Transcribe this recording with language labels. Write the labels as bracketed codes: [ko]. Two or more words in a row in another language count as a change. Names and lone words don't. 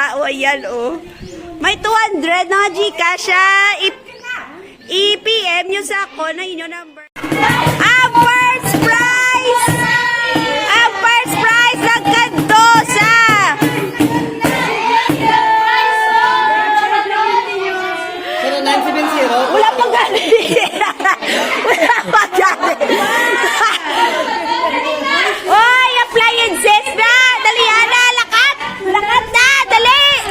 [tl] Ayan, oh. May 200 na Gcash siya. [hil] I-PM nyo sa ako na inyo number. [tl] Ang [en] first prize! [tl] Ang [en] first prize [tl] ng Gandosa! [hil] Wala pa gani. Wala pa gani. Oy, appliances na! Dali, Ana! Lakat! Lakat na! Dali!